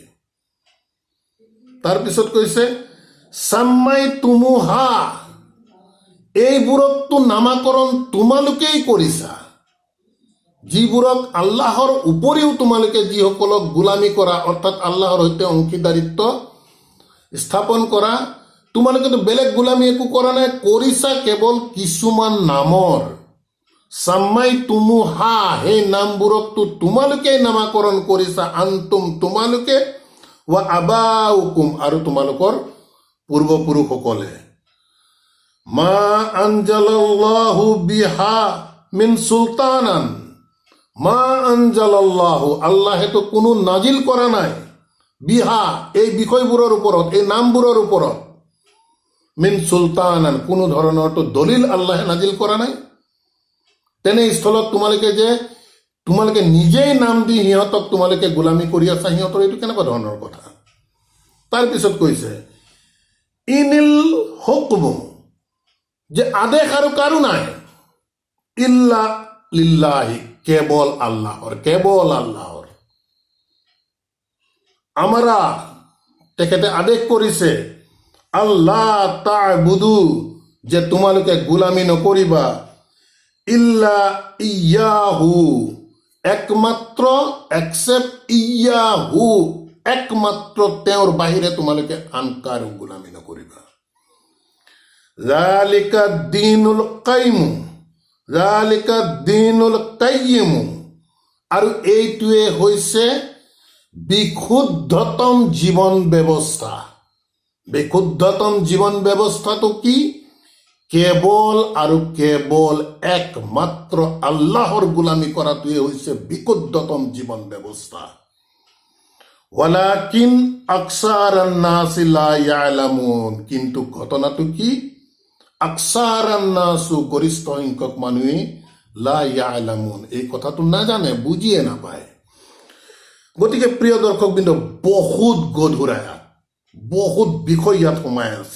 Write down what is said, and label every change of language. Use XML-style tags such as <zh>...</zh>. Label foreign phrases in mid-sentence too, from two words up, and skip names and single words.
<as>তাৰপিছত কৈছে</as> <ar>سميتموها,</ar> <as>এইবোৰকতো নামাকৰণ তোমালোকেই কৰিছা, যিবোৰক আল্লাহৰ উপৰিও তোমালোকে যিসকলক গোলামী কৰা, অৰ্থাৎ আল্লাহৰ সৈতে অংশীদাৰিত্ব স্থাপন কৰা, তোমালোকেতো বেলেগ গোলামী একো কৰা নাই, কৰিছা কেৱল কিছুমান নামৰ।</as> <ar>سميتموها,</ar> <as>সেই নামবোৰকতো তোমালোকেই নামাকৰণ কৰিছা, আন্তুম তোমালোকে,</as> <ar>وآباؤكم</ar> <as>আৰু তোমালোকৰ পূৰ্বপুৰুষসকলে।</as> <ar>ما أنزل الله بها من سلطان ما أنزل الله,</ar> <as>আল্লাহেতো কোনো নাজিল কৰা নাই, বিহা এই বিষয়বোৰৰ ওপৰত, এই নামবোৰৰ ওপৰত,</as> <ar>من سلطان</ar> <as>কোনো ধৰণৰতো দলিল আল্লাহে নাজিল কৰা নাই। তেনেস্থলত তোমালোকে নিজেই নাম দি সিহঁতক তোমালোকে গোলামী কৰি আছা, সিহঁতৰ এইটো কেনেকুৱা ধৰণৰ কথা? তাৰপিছত কৈছে</as> <ar>إن الحكم,</ar> <as>যে আদেশ আৰু কাৰো নাই,</as> <ar>إلا لله,</ar> <as>কেৱল আল্লাহৰ, কেৱল আল্লাহৰ। আমাৰা তেখেতে আদেশ কৰিছে</as> <ar>ألا تعبدوا,</ar> <as>যে তোমালোকে গোলামী নকৰিবা,</as> <ar>إلا إياه,</ar> <as>একমাত্ৰ এক্সেপ্ট ইয়্যাহু, একমাত্ৰ তেওঁৰ বাহিৰে তোমালোকে আন কাৰো গোলামী নকৰিবা।</as> <ar>ذلك الدين القيم ذلك الدين القيم,</ar> <as>আৰু এইটোৱে হৈছে বিশুদ্ধতম জীৱন ব্যৱস্থা। বিশুদ্ধতম জীৱন ব্যৱস্থাটো কি? কেৱল আৰু কেৱল একমাত্ৰ আল্লাহৰ গোলামী কৰাটোৱে হৈছে বিশুদ্ধতম জীৱন ব্যৱস্থা।</as> <ar>ولكن أكثر الناس لا يعلمون,</ar> <as>কিন্তু ঘটনাটো কি?</as> <ar>أكثر الناس,</ar> <as>গৰিষ্ঠ সংখ্যক মানুহে</as> <ar>لا يعلمون,</ar> <as>এই কথাটো নাজানে, বুজিয়ে নাপায়। গতিকে প্ৰিয় দৰ্শকবৃন্দ, বহুত গধুৰ আয়াত, বহুত বিষয় ইয়াত সোমাই আছে।</as>